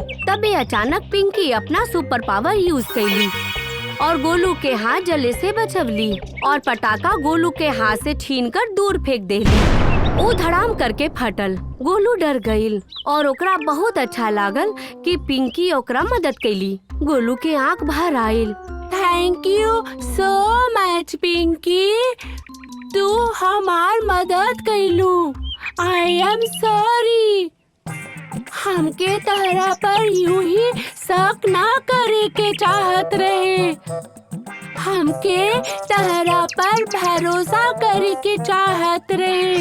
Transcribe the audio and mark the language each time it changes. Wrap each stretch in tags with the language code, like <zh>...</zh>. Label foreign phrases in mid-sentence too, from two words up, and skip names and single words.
<bho>तबे अचानक पिंकी अपना</bho> <en>super power use</en> <bho>कैली और गोलू के हाथ जले से बचवली और पटाखा गोलू के हाथ से छीनकर दूर फेंक देली। वो धड़ाम करके फटल। गोलू डर गईल और ओकरा बहुत अच्छा लागल कि पिंकी ओकरा मदद कैली। गोलू के आँख भर आयल।</bho> <en>thank you so much</en> <bho>पिंकी, तू हमार मदद कैलू।</bho> <en>I am sorry.</en> <bho>हमके तहरा पर यूं ही शक ना करे के चाहत रहे। हमके तहरा पर भरोसा करे के चाहत रहे।</bho>